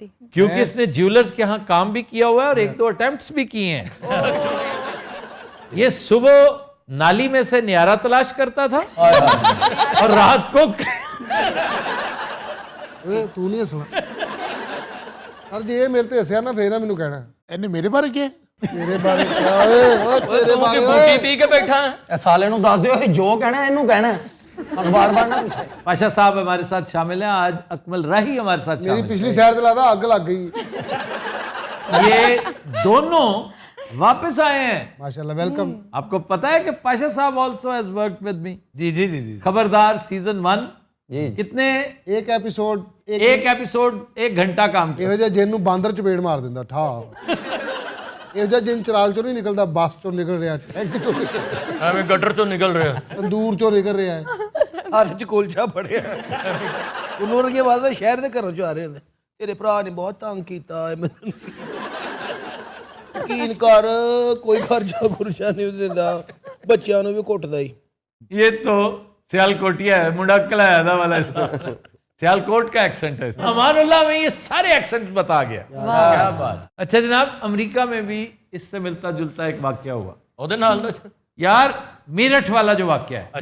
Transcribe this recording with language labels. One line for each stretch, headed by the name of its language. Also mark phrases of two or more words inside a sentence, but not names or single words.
Urdu: کیونکہ اس نے جیولرز کے ہاں کام بھی کیا ہوا ہے اور ایک دو اٹیمپٹس بھی کیے ہیں. یہ صبح نالی میں سے نیارہ تلاش کرتا تھا اور رات کو
Punjabi: تو نہیں ہسنا. سر جی یہ میرے تے ہسیا نا پھر مینوں کہنا ਇਹਨੇ ਮੇਰੇ ਬਾਰੇ ਕੀ?
Urdu: تیرے بارے کیا ہے؟ تیرے بارے
Punjabi: ਬੂਟੀ ਪੀ ਕੇ ਬੈਠਾ ਹੈ. ਸਾਲੇ ਨੂੰ ਦੱਸ ਦਿਓ ਇਹ ਜੋ ਕਹਿਣਾ ਇਹਨੂੰ ਕਹਿਣਾ, ਅਖਬਾਰ ਬਾਰ ਨਾ ਪੁੱਛੇ.
Urdu: پاشا صاحب ہمارے ساتھ شامل ہیں, آج اکمل راہی ہمارے ساتھ میری شامل پچھلی سیر دلا تھا اگ لگ گئی. ہیں. یہ دونوں واپس آئے ہیں. ماشاءاللہ ویلکم. آپ کو پتا ہے کہ پاشا صاحب
English: also has worked with me.
Urdu: جی جی جی جی. خبردار سیزن 1 کتنے ایک ایپیسوڈ ایک ایپیسوڈ 1 گھنٹہ کام کیا.
Punjabi: ਇਹੋ ਜਿਹਾ ਜਿੰਨ ਨੂੰ ਬਾਂਦਰ ਚਪੇੜ ਮਾਰ ਦਿੰਦਾ ਠਾ. ਇਹੋ ਜਿਹਾ ਜਿੰਨ ਚਿਰਾਗ ਚੋਂ ਨਹੀਂ ਨਿਕਲਦਾ, ਬੱਸ ਚੋਂ ਨਿਕਲ ਰਿਹਾ, ਟੈਂਕ ਚੋਂ ਨਿਕਲ ਰਿਹਾ, ਐਵੇਂ ਗਟਰ ਚੋਂ ਨਿਕਲ ਰਿਹਾ, ਤੰਦੂਰ ਚੋਂ ਨਿਕਲ ਰਿਹਾ ਹੈ. ਹੱਥ 'ਚ ਕੁਲਚਾ ਫੜਿਆ. ਉਹਨੂੰ ਰਗੇ ਵਾਸਤੇ ਸ਼ਹਿਰ ਦੇ ਘਰੋਂ 'ਚੋਂ ਆ ਰਹੇ ਹੁੰਦੇ, ਤੇਰੇ ਭਰਾ ਨੇ ਬਹੁਤ ਤੰਗ ਕੀਤਾ, ਯਕੀਨ ਕਰ ਕੋਈ ਖਰਚਾ ਖੁਰਚਾ ਨਹੀਂ ਦਿੰਦਾ, ਬੱਚਿਆਂ ਨੂੰ ਵੀ ਕੁੱਟਦਾ ਹੀ.
Urdu: یہ تو سیالکوٹیا ہے, منڈا ہے والا اس کا سیالکوٹ کا ایکسنٹ ہے. امان اللہ میں یہ سارے ایکسنٹ بتا گیا. کیا بات. اچھا جناب, امریکہ میں بھی اس سے ملتا جلتا ایک واقعہ ہوا یار. میرٹھ والا جو واقعہ ہے,